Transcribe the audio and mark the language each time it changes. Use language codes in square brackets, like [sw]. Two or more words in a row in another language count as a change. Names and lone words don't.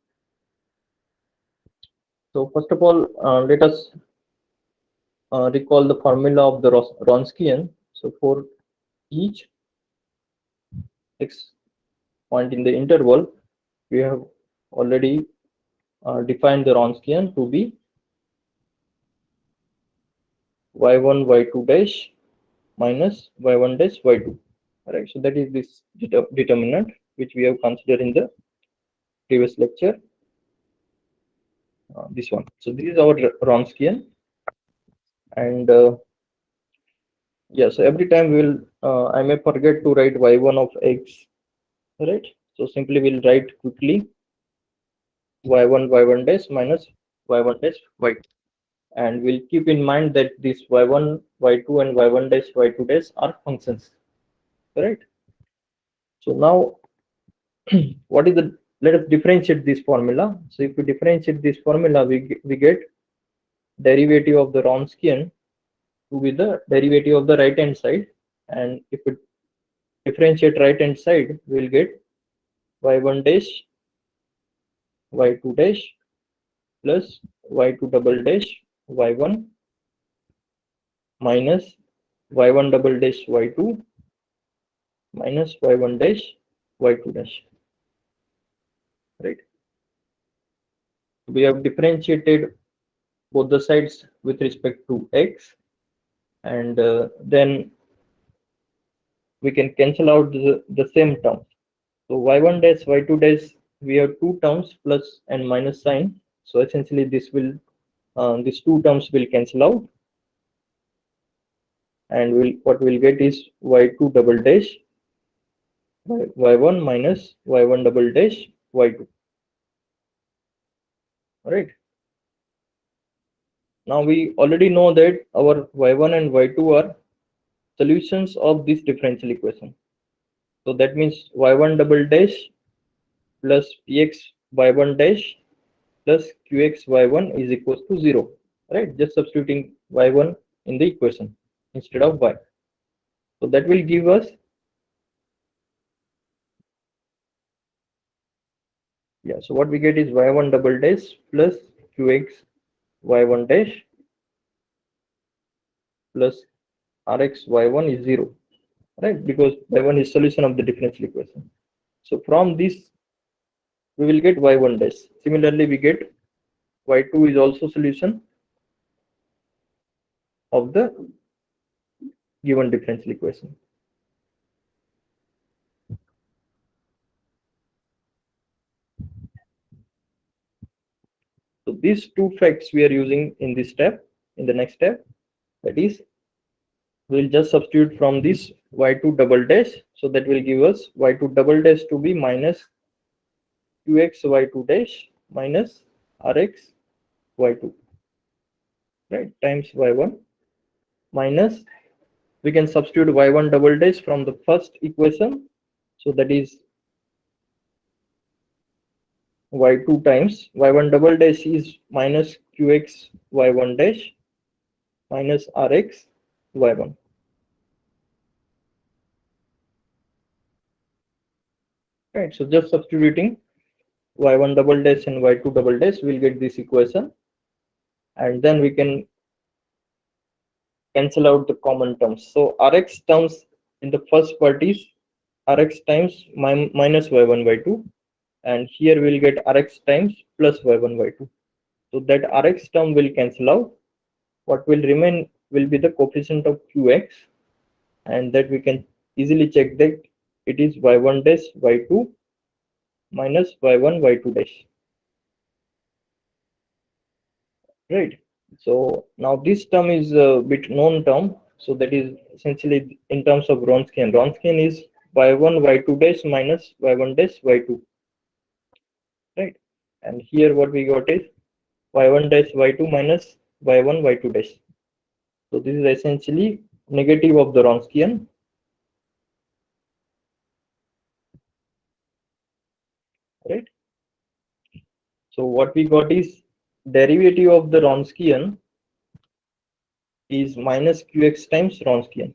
[en] So first of all, let us recall the formula of the Wronskian. So for each x point in the interval, we have already defined the Wronskian to be y1 y2 dash minus y1 dash y2. Right. So that is this determinant which we have considered in the previous lecture. This one. So this is our Wronskian, and yeah. So every time we will, I may forget to write y1 of x. Right. So simply we'll write quickly y1 y1 dash minus y1 dash y2, and we'll keep in mind that this y1 y2 and y1 dash y2 dash are functions. Right. So now what is the, let us differentiate this formula. So if we differentiate this formula, we get derivative of the Wronskian to be the derivative of the right hand side, and if we differentiate right hand side, we will get y1 dash y2 dash plus y2 double dash y1 minus y1 double dash y2 minus y1 dash y2 dash. Right. We have differentiated both the sides with respect to x, and then we can cancel out the same terms. So y1 dash y2 dash, we have two terms plus and minus sign. So essentially this will these two terms will cancel out, and what we'll get is y2 double dash y1 minus y1 double dash y2. All right. Now we already know that our y1 and y2 are solutions of this differential equation. So that means y1 double dash plus px y1 dash plus qx y1 is equals to 0. Right? Just substituting y1 in the equation instead of y. So that will give us, yeah, so what we get is y1 double dash plus qx y1 dash plus rx y1 is 0. Right? Because y1 is solution of the differential equation. So from this we will get y1 dash. Similarly, we get y2 is also solution of the given differential equation. So these two facts we are using in this step, in the next step, that is, we'll just substitute from this y2 double dash, so that will give us y2 double dash to be minus qx y2 dash minus rx y2, right, times y1 minus, we can substitute y1 double dash from the first equation, so that is y2 times y1 double dash is minus qx y1 dash minus rx y1. Right, so just substituting y1 double dash and y2 double dash, we'll get this equation, and then we can cancel out the common terms. So rx terms in the first part is rx times minus y1 y2, and here we'll get rx times plus y1 y2. So that rx term will cancel out. What will remain will be the coefficient of qx, and that we can easily check that it is y1 dash y2 minus y1 y2 dash, right? So now this term is a bit known term, so that is essentially in terms of Wronskian. Wronskian is y1 y2 dash minus y1 dash y2, right? And here what we got is y1 dash y2 minus y1 y2 dash. So this is essentially negative of the Wronskian, right? So what we got is derivative of the Wronskian is minus qx times Wronskian.